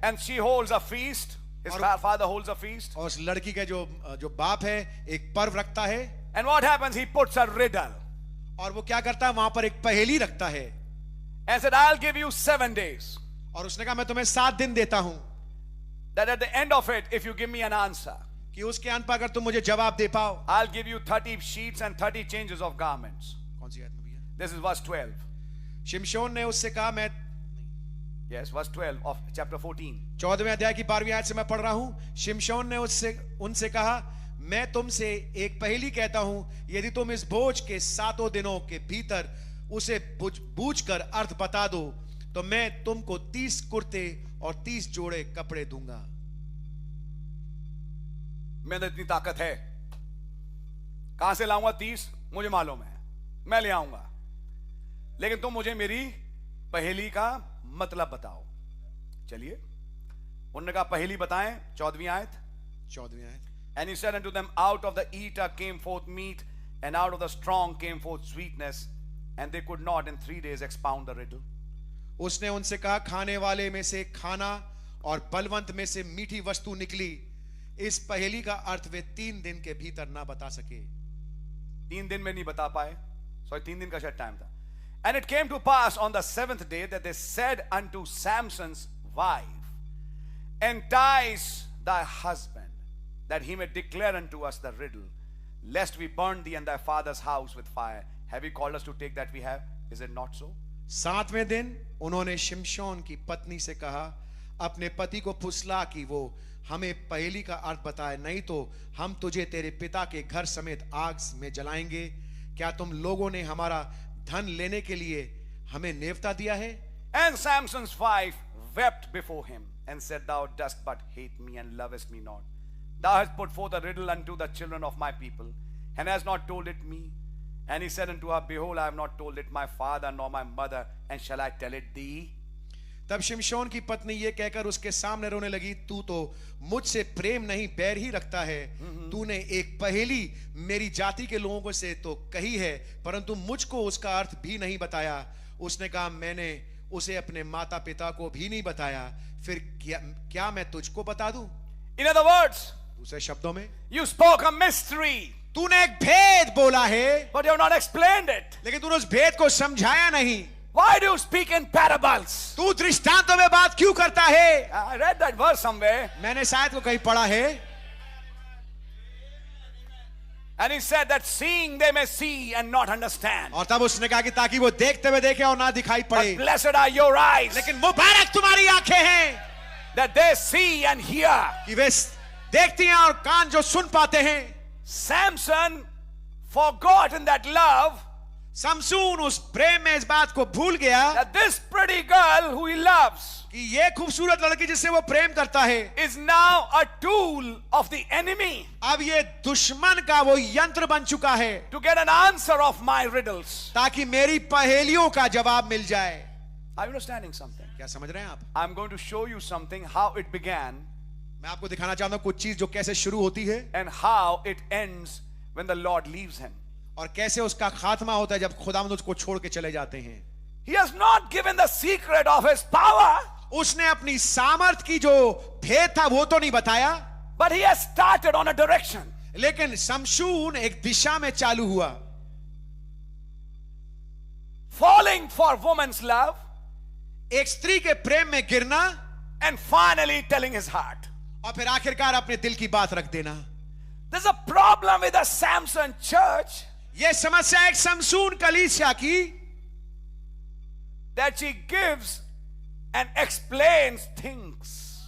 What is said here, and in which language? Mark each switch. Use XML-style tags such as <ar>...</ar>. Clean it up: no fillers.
<en>and she holds a feast. His father holds a feast.</en> <hi>और उस लड़की के जो बाप है एक पर्व रखता है।</hi> <en>And what happens? He puts a riddle</en> <hi>और वो क्या करता है, वहां पर एक पहेली रखता है</hi> <en>and said, I'll give you 7 days.</en> <hi>और उसने कहा मैं तुम्हें 7 दिन देता हूं</hi> <en>That at the end of it, if you give me an answer,</en> <hi>कि उसके अंत पर अगर तुम मुझे जवाब दे पाओ.</hi> <en>I'll give you 30 sheets and 30 changes of garments.</en> <hi>कौन सी आयत में भैया?</hi> <en>This is verse 12.</en> <hi>शिमशोन ने उससे कहा, मैं</hi> <en>Yes, verse 12 of chapter 14.</en> <hi>14वें अध्याय की 12वीं आयत से मैं पढ़ रहा हूं. शिमशोन ने उनसे कहा, मैं तुमसे एक पहेली कहता हूं, यदि तुम इस बोझ के 7 दिनों के भीतर उसे बूझकर अर्थ बता दो तो मैं तुमको 30 कुर्ते और 30 जोड़े कपड़े दूंगा. मेरे अंदर इतनी ताकत है, कहां से लाऊंगा 30? मुझे मालूम है, मैं ले आऊंगा, लेकिन तुम मुझे मेरी पहेली का मतलब बताओ. चलिए, उन्होंने कहा पहेली बताएं. 14वीं आयत. 14वीं आयत.</hi> <en>And he said unto them, out of the eater came forth meat, and out of the strong came forth sweetness, and they could not in 3 days expound the riddle.</en> <hi>उसने उनसे कहा, खाने वाले में से खाना और बलवंत में से मीठी वस्तु निकली. इस पहेली का अर्थ वे 3 दिन के भीतर ना बता सके. 3 दिन में नहीं बता पाए. सॉरी, 3 दिन का शायद टाइम था.</hi> <en>And it came to pass on the 7th day that they said unto Samson's wife, entice thy husband, that he may declare unto us the riddle, lest we burn thee and thy father's house with fire. Have you called us to take that we have? Is it not so?</en> <hi>7वें दिन उन्होंने शिमशोन की पत्नी से कहा, अपने पति को फुसला कि वो हमें पहेली का अर्थ बताए, नहीं तो हम तुझे तेरे पिता के घर समेत आग में जलाएंगे. क्या तुम लोगों ने हमारा धन लेने के लिए हमें नेवता दिया है?</hi> <en>And Samson's wife wept before him and said, thou dost but hate me and lovest me not. Thou hast put forth a riddle unto the children of my people, and hast not told it me. And he said unto her, behold, I have not told it my father nor my mother, and shall I tell it thee?</en> <hi>तब शिमशोन की पत्नी ये कहकर उसके सामने रोने लगी, तू तो मुझसे प्रेम नहीं बैर ही रखता है. तूने एक पहेली मेरी जाति के लोगों से तो कही है, परंतु मुझको उसका अर्थ भी नहीं बताया. उसने कहा, मैंने उसे अपने माता पिता को भी नहीं बताया, फिर क्या मैं तुझको बता दूं?</hi> <en>In other words,</en> <hi>दूसरे शब्दों में,</hi> <en>you spoke a mystery,</en> <hi>तूने एक भेद बोला है,</hi> <en>but you have not explained it.</en> <hi>लेकिन तूने उस भेद को समझाया नहीं.</hi> <en>Why do you speak in parables?</en> <hi>तू दृष्टांतों में बात क्यों करता है?</hi> <en>I read that verse somewhere.</en> <hi>मैंने शायद को कहीं पढ़ा है.</hi> <en>And he said that seeing they may see and not understand.</en> <hi>और तब उसने कहा कि ताकि वो देखते हुए देखे और ना दिखाई पड़े.</hi> <en>But blessed are your eyes,</en> <hi>लेकिन मुबारक तुम्हारी आंखें हैं</hi> <en>that they see and hear.</en> <hi>कि वे देखती हैं और कान जो सुन पाते हैं.</hi> <en>Samson forgot in that love</en> <hi>Samson उस प्रेम में इस बात को भूल गया</hi> <en>that this pretty girl who he loves</en> <hi>कि ये खूबसूरत लड़की जिससे वो प्रेम करता है</hi> <en>is now a tool of the enemy</en> <hi>अब ये दुश्मन का वो यंत्र बन चुका है</hi> <en>to get an answer of my riddles.</en> <hi>ताकि मेरी पहेलियों का जवाब मिल जाए.</hi> <en>Are you understanding something?</en> <hi>क्या समझ रहे हैं आप?</hi> <en>I'm going to show you something, how it began</en> <hi>मैं आपको दिखाना चाहता हूं कुछ चीज जो कैसे शुरू होती है</hi> <en>and how it ends when the Lord leaves him.</en> <hi>और कैसे उसका खात्मा होता है जब खुदावंद उसको छोड़ के चले जाते हैं.</hi> <en>He has not given the secret of his power,</en> <hi>उसने अपनी सामर्थ की जो भेद था वो तो नहीं बताया,</hi> <en>but he has started on a direction.</en> <hi>लेकिन शमशून एक दिशा में चालू हुआ.</hi> <en>Falling for woman's love</en> <hi>एक स्त्री के प्रेम में गिरना</hi> <en>and finally telling his heart.</en> <hi>और फिर आखिरकार अपने दिल की बात रख देना.</hi> <en>There's a problem with the Samson church</en> <hi>यह समस्या एक शमशून कलीसिया की</hi> <en>that she gives and explains things.</en>